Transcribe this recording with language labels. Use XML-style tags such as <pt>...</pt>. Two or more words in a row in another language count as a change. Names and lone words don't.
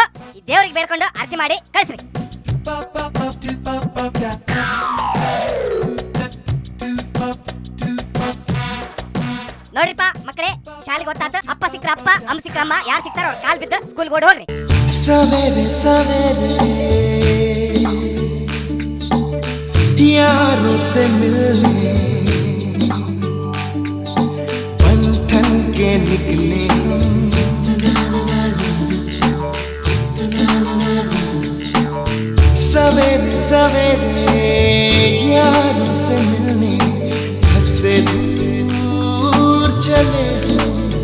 <kn>ಈ ದೇವ್ರಿಗೆ ಬೇಡ್ಕೊಂಡು ಆರತಿ ಮಾಡಿ ಕಳ್ಸ್ರಿ. ನೋಡ್ರಿಪ್ಪ ಮಕ್ಕಳೇ, ಶಾಲೆಗೆ ಗೊತ್ತಾತ. ಅಪ್ಪ ಸಿಕ್ಕ್ರ ಅಪ್ಪ, ಅಮ್ಮ ಸಿಕ್ಕ್ರ ಅಮ್ಮ, ಯಾರು ಸಿಕ್ತಾರ ಅವ್ರ ಕಾಲ್ ಬಿದ್ದು ಸ್ಕೂಲ್ಗೆ ಓಡಿ ಹೋಗ್ರಿ.</kn> <hi>सवेरे सवेरे यारों से मिलने बन ठन के निकले सवेरे सवेरे यारों से मिलने घर से दूर चले हम,</hi>